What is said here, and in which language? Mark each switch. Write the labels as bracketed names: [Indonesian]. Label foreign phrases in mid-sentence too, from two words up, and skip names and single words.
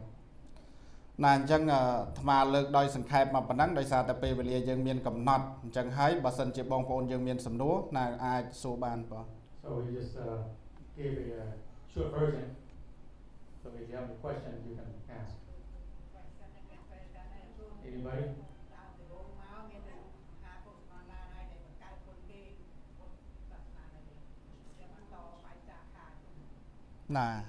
[Khmer] ណាអញ្ចឹងអាត្មាលើកដោយសង្ខេបមកប៉ុណ្ណឹងដោយសារតែពេលវេលាយើងមានកំណត់អញ្ចឹងហើយបើសិនជាបងប្អូនយើងមានសំណួរណាអាចសួរបានបង [English] So we just gave a short version. So if you have any questions you can ask. Anybody? [Khmer] ណា